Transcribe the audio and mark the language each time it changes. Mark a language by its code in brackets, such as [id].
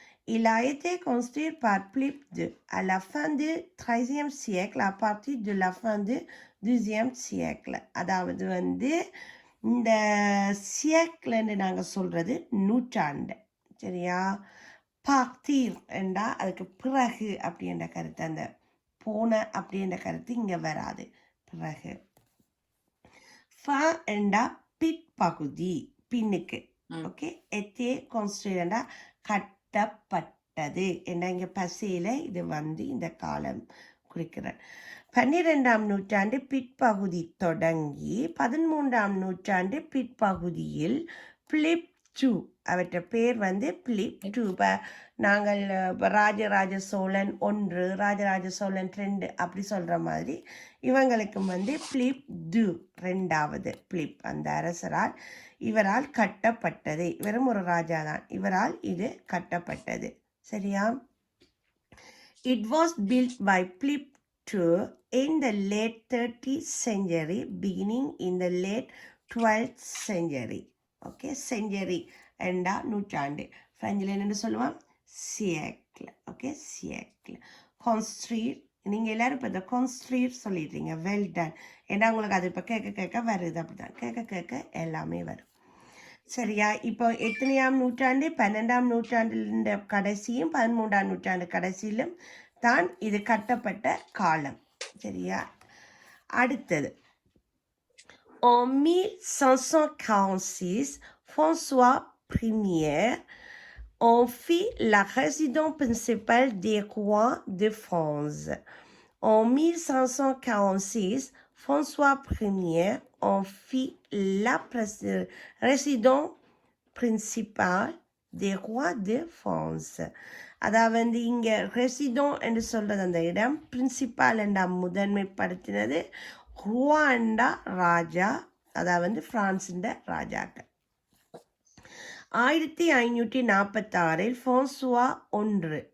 [fr] Il a été construit par Philippe II à la fin du XIIIe siècle, à partir de la fin du XIIe siècle. [ta] அதாவது வந்து இந்த சியக்கிள்னு நாங்கள் சொல்கிறது நூற்றாண்டு, சரியா? பார்த்தீர் என்றா அதுக்கு பிறகு அப்படின்ற கருத்து, அந்த போன அப்படின்ற கருத்து இங்கே வராது, பிறகு. ஃப என்றா பிற்பகுதி, பின்னுக்கு. ஓகே, எத்தே கான்ஸ்ட்ரேண்டா கட்டப்பட்டது என்றா இங்கே பசையில் இது வந்து இந்த காலம் குறிக்கிறார். 12ஆம் நூற்றாண்டு பிற்பகுதி தொடங்கி 13ஆம் நூற்றாண்டு பிற்பகுதியில் பிலிப் டூ, அவற்ற பேர் வந்து பிலிப் டூ. இப்போ நாங்கள் இப்போ ராஜராஜ சோழன் 1, ராஜராஜ சோழன் 2 அப்படி சொல்கிற மாதிரி இவங்களுக்கும் வந்து பிலிப் டூ, 2வது பிலிப் அந்த அரசரால், இவரால் கட்டப்பட்டது. இவரும் ஒரு ராஜா தான், இவரால் இது கட்டப்பட்டது, சரியா? [en] It was built by Philip two in the late 30th century, beginning in the late 12th century. [ta] Okay, century என்றா நூற்றாண்டு, ஃப்ரெஞ்சில் என்னென்னு சொல்லுவான், சியக்கிள். ஓகே, சியக்கிள். கான்ஸ்ட்ரீட், நீங்கள் எல்லோரும் இப்போ இந்த கான்ஸ்ட்ரீட் சொல்லிடுறீங்க, [en] Well done. [ta] ஏன்னா உங்களுக்கு அது இப்போ கேட்க கேட்க வருது, அப்படி தான் கேட்க கேட்க எல்லாமே வரும், சரியா? இப்போ எத்தனையாம் நூற்றாண்டு? 12ஆம் நூற்றாண்டு கடைசியும் 13ஆம் நூற்றாண்டு கடைசியிலும் தான் இது கட்டப்பட்ட காலம், சரியா? [fr] அடுத்தது, en 1546, François Ier en fit la résidence principale des rois de France. En 1546, François Ier en fit la résidence principale des rois de France. [ta] அதாவது இங்கே ரெசிடோன் என்று சொல்கிறது அந்த இடம், பிரின்சிபால் என்றா முதன்மைப்படுத்தினது, ருவாண்டா ராஜா, அதாவது பிரான்ஸின் ராஜாக்கள். 1546 ஃப்ரான்சுவா 1.